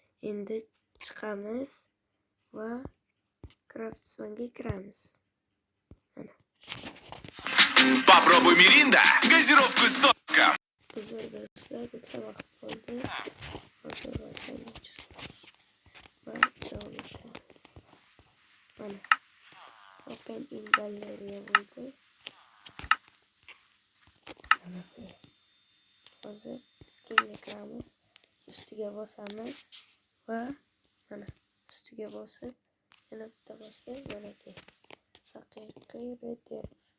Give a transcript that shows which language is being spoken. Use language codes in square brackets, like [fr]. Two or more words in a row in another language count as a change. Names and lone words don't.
[uz] Endi chiqamiz va Craftsman'ga kiramiz. [ru] Mana. Попробуй Mirinda, газировку с соком. [uz] Uzr do'stlar, bitta vaqt qoldi. Hozir vaqtni o'chiramiz va davom etamiz. Mana. [en] Open in Gallery bo'ldi. [uz] Mana. Hozir skinga kiramiz. Ustiga bosamiz va mana ustiga bosib, yana bitta bosib, manaki. Haqiqiy Red Dead.